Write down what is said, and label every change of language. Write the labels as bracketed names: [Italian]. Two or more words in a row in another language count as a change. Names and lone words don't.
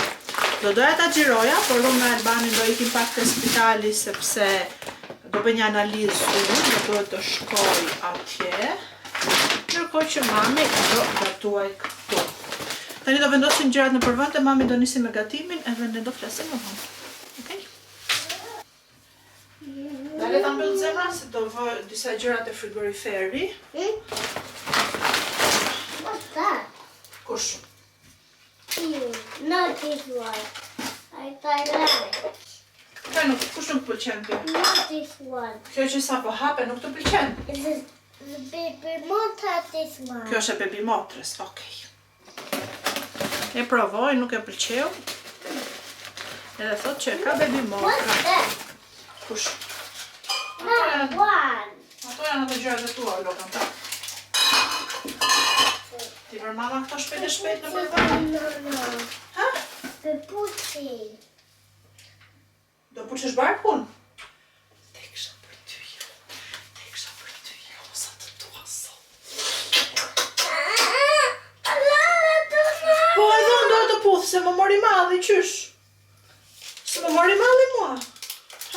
[Albanian] Doja ta xhiroja, por unë me Albanin do ikim pak te spitali sepse do bëj një analizë unë, do duhet të shkoj atje. Ndërkohë që mami do gatuaj këtu. Tani do vendosim gjërat në përvend e mami do nisi me gatimin edhe ne do flasim më vonë. Okej? Dale ta mbyll zemra se do vë disa gjëra te frigoriferi. [English] What's that? [Albanian] Kush? [English] Not this one. I like. [Albanian] Kush nuk pëlqen ty? [English] Not this one. [Albanian] Kjo që sapo hape nuk të pëlqen? [English] The baby won't have this one. [Albanian] Kjo është e bebi motrës, okej. E provoj, nuk e pëlqeu. Edhe thot që ka bebi motra. [English] What's that? [Albanian] Kush? [English] Not one. [Albanian] Ato janë ato gjërat e tua, lokën ta. Ti vër mama këto shpejt në përvend? [English] No. [Albanian] Ha? [English] The pussy. [Albanian] Do puçesh barkun? Teksha për ty jo, sa të tua sot. Po edhe unë do të puth, se më mori malli, qysh? Se më mori malli mua? Ha?